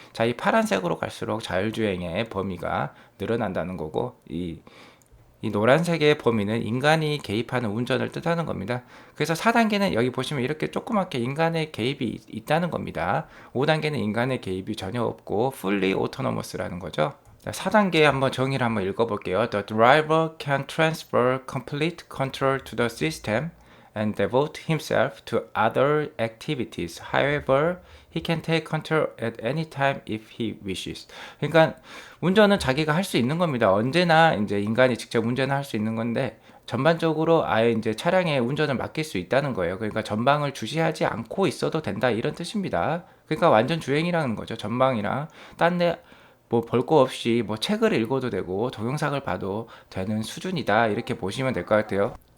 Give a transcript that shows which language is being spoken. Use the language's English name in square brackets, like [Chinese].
[Korean] 자, 이 파란색으로 갈수록 자율주행의 범위가 늘어난다는 거고, 이 노란색의 범위는 인간이 개입하는 운전을 뜻하는 겁니다. 그래서 4단계는 여기 보시면 이렇게 조그맣게 인간의 개입이 있다는 겁니다. 5단계는 인간의 개입이 전혀 없고 [English] fully autonomous [Korean] 라는 거죠. 4단계 한번 정의를 한번 읽어볼게요. [English] The driver can transfer complete control to the system and devote himself to other activities. However, he can take control at any time if he wishes. [Korean] 그러니까 운전은 자기가 할 수 있는 겁니다. 언제나 이제 인간이 직접 운전을 할 수 있는 건데 전반적으로 아예 이제 차량에 운전을 맡길 수 있다는 거예요. 그러니까 전방을 주시하지 않고 있어도 된다 이런 뜻입니다. 그러니까 완전 주행이라는 거죠. 전방이랑 딴데 뭐 볼 거 없이 뭐 책을 읽어도 되고 동영상을 봐도 되는 수준이다 이렇게 보시면 될 것 같아요.